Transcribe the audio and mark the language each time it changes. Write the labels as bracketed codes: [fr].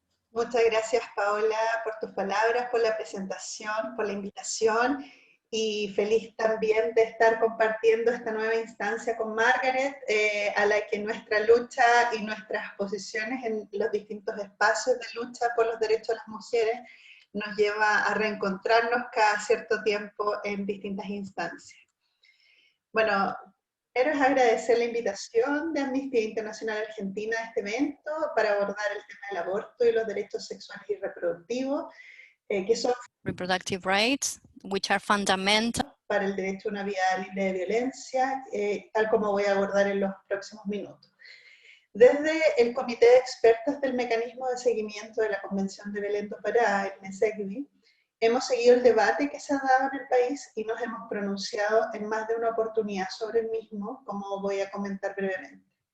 [es] Muchas gracias, Paola, por tus palabras, por la presentación, por la invitación, y feliz también de estar compartiendo esta nueva instancia con Margaret, a la que nuestra lucha y nuestras posiciones en los distintos espacios de lucha por los derechos de las mujeres nos lleva a reencontrarnos cada cierto tiempo en distintas instancias. Bueno, primero es agradecer la invitación de Amnistía Internacional Argentina a este evento para abordar el tema del aborto y los derechos sexuales y reproductivos, que son [en] Reproductive rights, which are fundamental [es] para el derecho a una vida libre de violencia, tal como voy a abordar en los próximos minutos. Desde el Comité de Expertos del Mecanismo de Seguimiento de la Convención de Belém do Pará, el MESECBI, hemos seguido el debate que se ha dado en el país y nos hemos pronunciado en más de una oportunidad sobre el mismo, como voy a comentar brevemente.